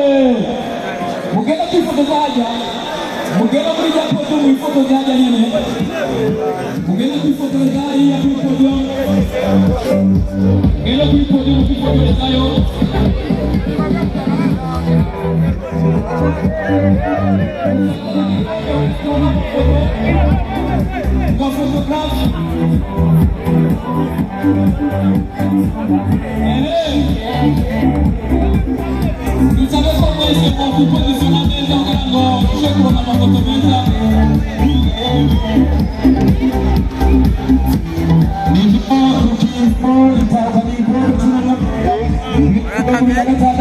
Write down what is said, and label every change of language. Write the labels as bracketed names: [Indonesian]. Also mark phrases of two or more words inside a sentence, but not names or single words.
[Rundi] mugenda kwifotoza hajya mugenda muri rya poto mwifotoza hajya nyine mugenda kwifotoza hariya kuri podium mugenda kuri podium kwifotorezayo kwa fotografi [French] vous savez comment ils se font pour positionner des organes. Je sais comment on va retrouver ça. Rukinzo